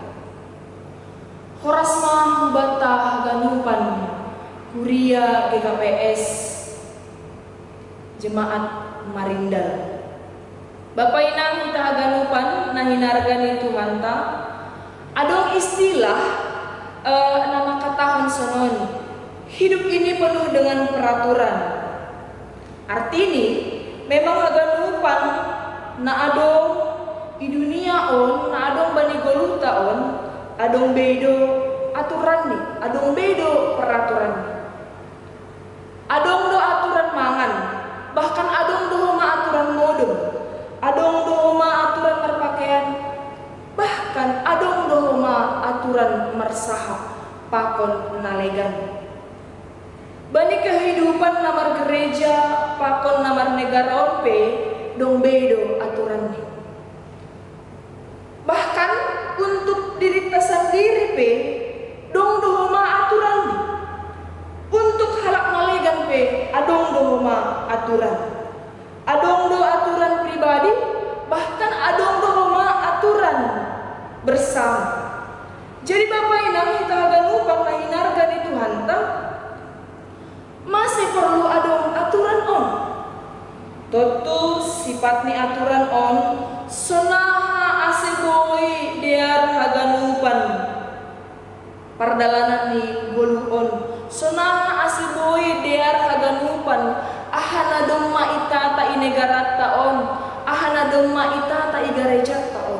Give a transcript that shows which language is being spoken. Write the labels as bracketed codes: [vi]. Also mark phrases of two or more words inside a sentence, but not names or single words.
[bts] Horasma hubata ganupan kuria GKPS Jemaat Marindal. Bapak inang kita ganupan nahinargani Tuhan ta. Adong istilah nama katahon sonon. [id] Hidup ini penuh dengan peraturan. [bts] Artini memang ganupan na adong di dunia on, na adong bani goluta on, adong bedo aturan nih, adong bedo peraturan nih. Adong do aturan mangan, bahkan adong do ma aturan modem, adong do ma aturan berpakaian, bahkan adong do ma aturan mersahap pakon nalegan. Bani kehidupan namar gereja pakon namar negara onpe dong bedo aturan nih. [id] Bahkan untuk diri kita sendiri [bts] pe dong dohoma aturan nih. Untuk halak malegan pe adong dohoma aturan. Adong do aturan pribadi, bahkan adong dohoma aturan bersama. Jadi Bapak Inang [id] kita akan lupa [bts] mahinargan itu hanta masih perlu adong aturan on. Tentu sifat ni aturan on sonaha aseboi dear haganupan pardalanan ni golu on sonaha aseboi dear haganupan ahana domma itata inegarata on ahana domma itata igareja on.